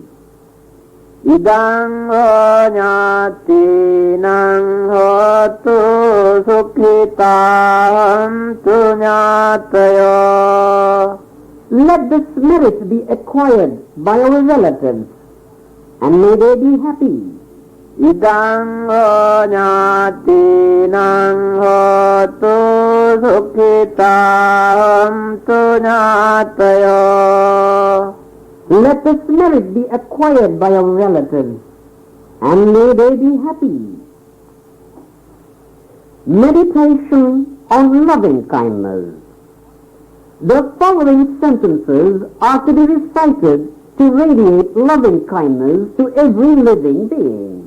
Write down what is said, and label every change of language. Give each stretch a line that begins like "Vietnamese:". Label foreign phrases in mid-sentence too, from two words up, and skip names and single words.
Pali: Idang ho nyati nang hotu sukhitaham tu nyatayo.
English: Let this merit be acquired by our relatives, and may they be happy.
Pali: Idang ho nyati nang hotu sukhitaham tu nyatayo.
English: Let this merit be acquired by our relatives, and may they be happy. Meditation on loving kindness. The following sentences are to be recited to radiate loving kindness to every living being.